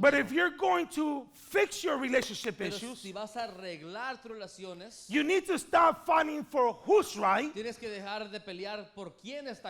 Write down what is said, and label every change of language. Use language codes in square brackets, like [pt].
[en] But if you're going to fix your relationship [es] Pero [en] issues, [es] si vas a arreglar tus relaciones, [en] you need to stop fighting for who's right [es] tienes que dejar de pelear por quién está